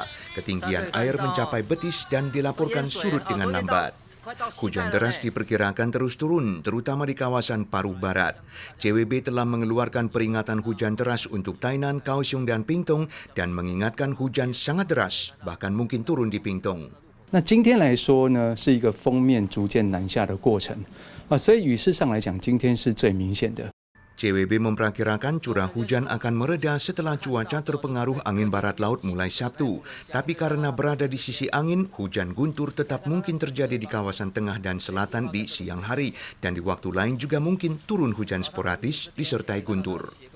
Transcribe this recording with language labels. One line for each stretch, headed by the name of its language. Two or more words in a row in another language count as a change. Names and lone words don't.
Indonesian: Ketinggian air mencapai betis dan dilaporkan surut dengan lambat. Hujan deras diperkirakan terus turun, terutama di kawasan Paruh Barat. CWB telah mengeluarkan peringatan hujan deras untuk Tainan, Kaohsiung, dan Pingtung dan mengingatkan hujan sangat deras, bahkan mungkin turun di Pingtung.
Chinese: 那今天来说呢，是一个锋面逐渐南下的过程所以雨势上来讲，今天是最明显的。
Indonesian: CWB memperkirakan curah hujan akan mereda setelah cuaca terpengaruh angin barat laut mulai Sabtu. Tapi karena berada di sisi angin, hujan guntur tetap mungkin terjadi di kawasan tengah dan selatan di siang hari. Dan di waktu lain juga mungkin turun hujan sporadis disertai guntur.